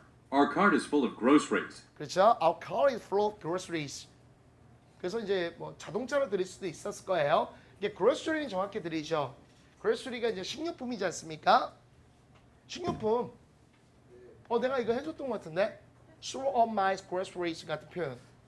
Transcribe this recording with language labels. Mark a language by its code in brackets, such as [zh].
[en] Our cart is full of groceries. [ko] 그렇죠? [en] Our car is full of groceries. [ko] 그래서 이제 뭐 자동차로 들릴 수도 있었을 거예요. 이게 grocery는 정확히 들리죠. grocery가 이제 식료품이지 않습니까? 식료품. 내가 이거 해줬던 것 같은데. [en] Store of my groceries [ko] 같은 표현.